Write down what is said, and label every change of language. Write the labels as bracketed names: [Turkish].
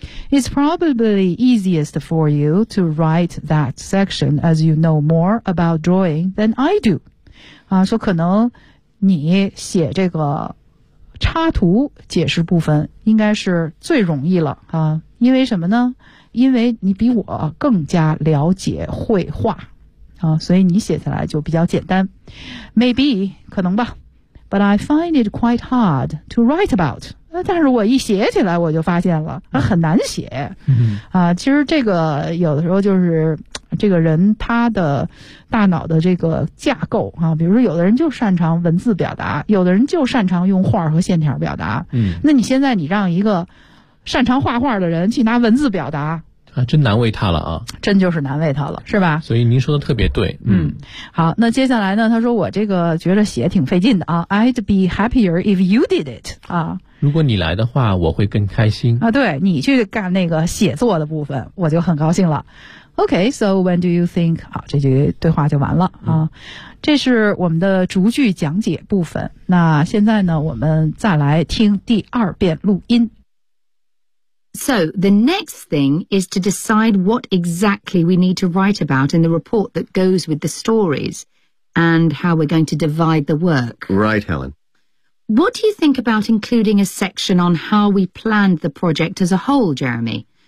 [English] It's probably easiest for you to write that section as you know more about drawing than I do。 [Chinese] 啊，说可能你写这个插图解释部分应该是最容易了啊，因为什么呢？因为你比我更加了解绘画。啊，所以你写下来就比较简单 ，maybe 可能吧 ， [English] but I find it quite hard to write about。 [Chinese] 但是我一写起来，我就发现了，很难写。啊，其实这个有的时候就是这个人他的大脑的这个架构啊，比如说有的人就擅长文字表达，有的人就擅长用画和线条表达。嗯，那你现在你让一个擅长画画的人去拿文字表达？啊，真难为他了啊！真就是难为他了，是吧？所以您说的特别对，好，那接下来呢？他说我这个觉得写挺费劲的啊。 [English] I'd be happier if you did it 啊。 [Chinese] 如果你来的话，我会更开心啊。对你去干那个写作的部分，我就很高兴了。 [English] Okay, so when do you think？ [Chinese] 好，这句对话就完了啊。这是我们的逐句讲解部分。那现在呢，我们再来听第二遍录音。 [English] So, the next thing is to decide what exactly we need to write about in the report that goes with the stories and how we're going to divide the work. Right, Helen. What do you think about including a section on how we planned the project as a whole, Jeremy?